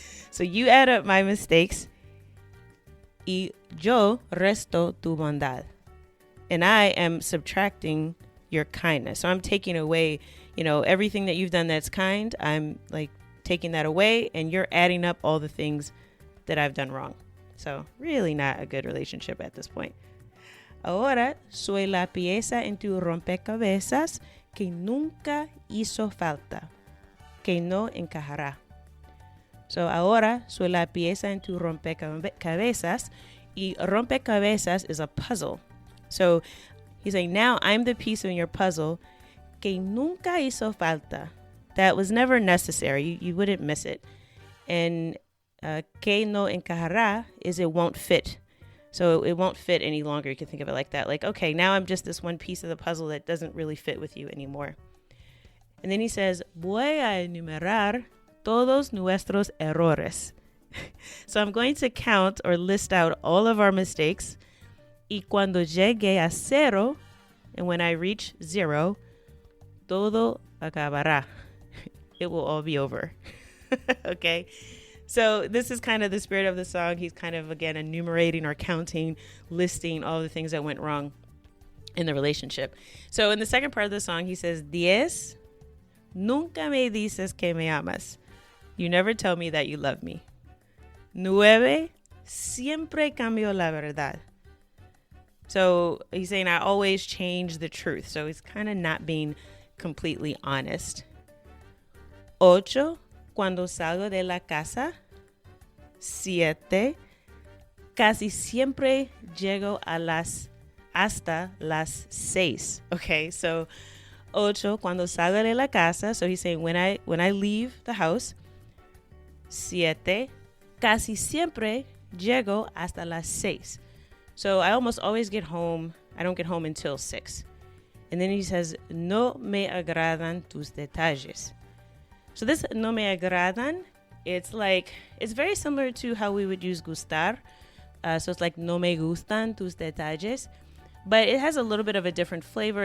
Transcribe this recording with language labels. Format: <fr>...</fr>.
<en>So you add up my mistakes.</en> <es>Y yo resto tu bondad.</es> <en>And I am subtracting your kindness. So I'm taking away, everything that you've done that's kind. I'm like taking that away, and you're adding up all the things that I've done wrong. So really not a good relationship at this point.</en> <es>Ahora soy la pieza en tu rompecabezas que nunca hizo falta, que no encajará. So ahora soy la pieza en tu rompecabezas.</es> <en>Y rompecabezas is a puzzle. So he's saying, now I'm the piece in your puzzle</en> <es>que nunca hizo falta.</es> <en>That was never necessary. You wouldn't miss it. And</en> <es>que no encajará</es> <en>is it won't fit. So it won't fit any longer. You can think of it like that. Like, okay, now I'm just this one piece of the puzzle that doesn't really fit with you anymore. And then he says,</en> <es>voy a enumerar todos nuestros errores.</es> <en>So I'm going to count or list out all of our mistakes.</en> <es>Y cuando llegue a cero,</es> <en>and when I reach 0,</en> <es>todo acabará.</es> <en>It will all be over. Okay? So this is kind of the spirit of the song. He's kind of, again, enumerating or counting, listing all the things that went wrong in the relationship. So in the second part of the song, he says, 10,</en> <es>nunca me dices que me amas.</es> <en>You never tell me that you love me.</en> <es>9, siempre cambio la verdad.</es> <en>So he's saying I always change the truth. So he's kind of not being completely honest.</en> <es>8, cuando salgo de la casa. 7, casi siempre llego hasta las 6. Okay, so 8, cuando salgo de la casa.</es> <en>So he's saying when I leave the house.</en> <es>7, casi siempre llego hasta las 6.</es> <en>So I almost always get home. I don't get home until 6. And then he says,</en> <es>no me agradan tus detalles.</es> <en>So this</en> <es>no me agradan,</es> <en>it's very similar to how we would use gustar. So it's like</en> <es>no me gustan tus detalles.</es> <en>But it has a little bit of a different flavor.</en>